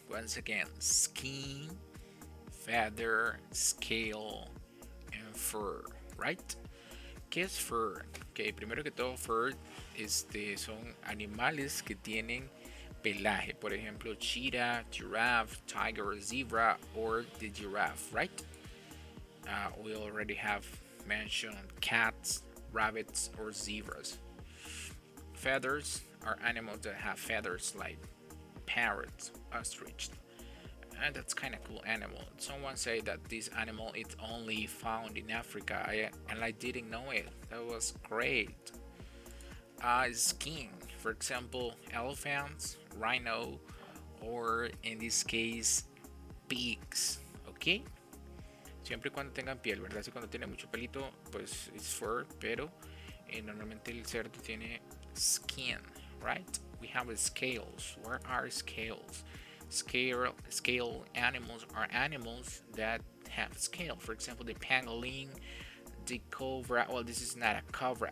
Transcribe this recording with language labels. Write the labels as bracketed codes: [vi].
[en] Once again, skin, feather, scale, and fur, right? [es] ¿Qué es fur? Okay, primero que todo, fur son animales que tienen pelaje. Por ejemplo, [en] cheetah, giraffe, tiger, zebra, or the giraffe, right? We already have mentioned cats, rabbits, or zebras. Feathers are animals that have feathers like parrots, ostrich, and that's kind of cool animal. Someone say that this animal is only found in Africa, and I didn't know it. That was great. Skin, for example, elephants, rhino, or in this case, pigs. Okay. [es] Siempre y cuando tengan piel, ¿verdad? Si cuando tiene mucho pelito, pues es fur, pero normalmente el cerdo tiene skin, [en] right? We have scales. Where are scales? Scale animals are animals that have scale. For example, the pangolin, the cobra. Well, this is not a cobra.